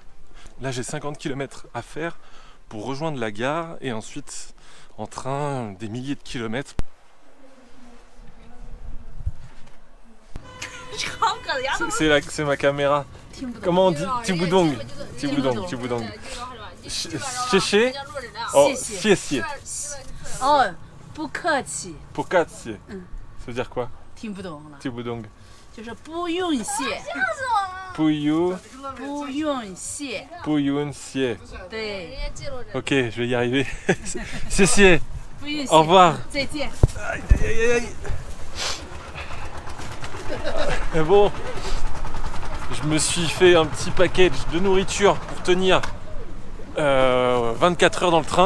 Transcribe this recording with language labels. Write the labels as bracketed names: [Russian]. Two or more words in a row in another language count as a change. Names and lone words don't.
[French] Là, j'ai 50 km à faire pour rejoindre la gare et ensuite en train des milliers de kilomètres. C'est ma caméra. Comment on dit? [Chinese] 听不懂。听不懂，听不懂. 谢谢。哦，谢谢. Oh, 不客气. [French] Pokatsier. Ça veut dire quoi? [Chinese] 听不懂了， Tiboudong. 就是不用谢， Pouillou. 不用谢，不用谢. 对， [French] Ok, je vais y arriver. Siessier. [Chinese] 不用谢。 [French] Au revoir. [Chinese] 再见。 [French] Aïe, aïe, aïe, aïe. Mais bon, je me suis fait un petit package de nourriture pour tenir 24 heures dans le train.